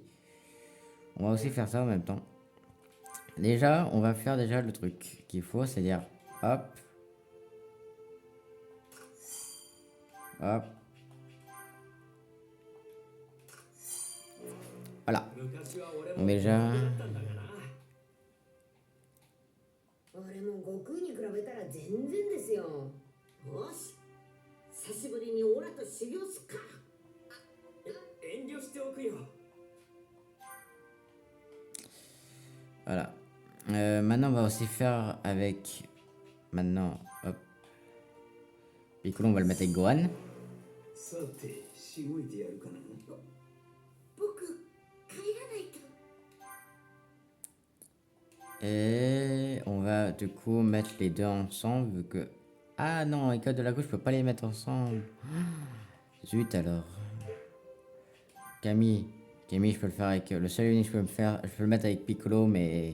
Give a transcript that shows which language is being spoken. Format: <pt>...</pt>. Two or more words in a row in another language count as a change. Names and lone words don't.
<fr>On va aussi faire ça en même temps. Déjà, on va faire déjà le truc qu'il faut, c'est-à-dire, hop. Hop. Voilà. Donc déjà...</fr> <ja>俺も悟空に比べたら全然ですよ。よし、久しぶりにオラと修行すっか。遠慮しておくよ。</ja> <fr>Voilà. Maintenant, on va aussi faire avec... Maintenant, hop. Piccolo, on va le mettre avec Gohan.</fr> <ja>さて、しごいてやるかな。僕帰らないと。</ja> <fr>Et on va du coup mettre les deux ensemble vu que... Ah non, école de la gauche, je peux pas les mettre ensemble. Zut alors. Camille. Camille, je peux le faire avec. Le seul et unique que je peux me faire. Je peux le mettre avec Piccolo, mais.</fr>